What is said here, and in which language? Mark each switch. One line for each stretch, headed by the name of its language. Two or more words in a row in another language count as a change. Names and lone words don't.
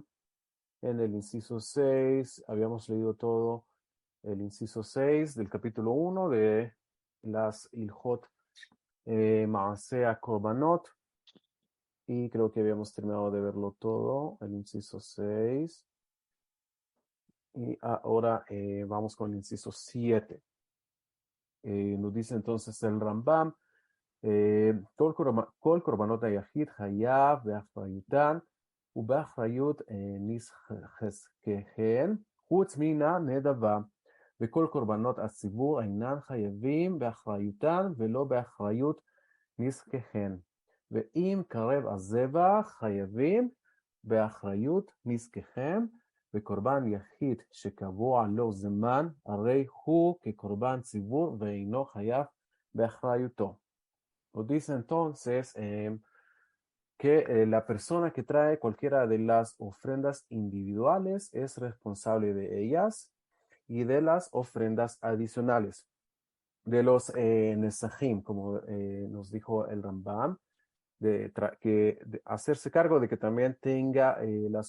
Spanish: En el inciso 6 habíamos leído todo el inciso 6 del capítulo 1 de las Ilhot Maasea Korbanot. Y creo que habíamos terminado de verlo todo, el inciso 6. Y ahora vamos con el inciso 7. Nos dice entonces el Rambam,
Hebrew: כל קורבנות היחיד חייב באחריותן ובאחריות נזקיהן חוץ מן הנדבה, וכל קורבנות הציבור אינן חייבים באחריותן ולא באחריות נזקיהן, ואם קרב הזבח חייבים באחריות נזקיהם, וקורבן יחיד שקבוע לו זמן, הרי הוא כקורבן ציבור ואינו חייב באחריותו.
Spanish: Nos dice entonces que la persona que trae cualquiera de las ofrendas individuales es responsable de ellas y de las ofrendas adicionales. De los Nesajim, como nos dijo el Rambam, de hacerse cargo de que también tenga las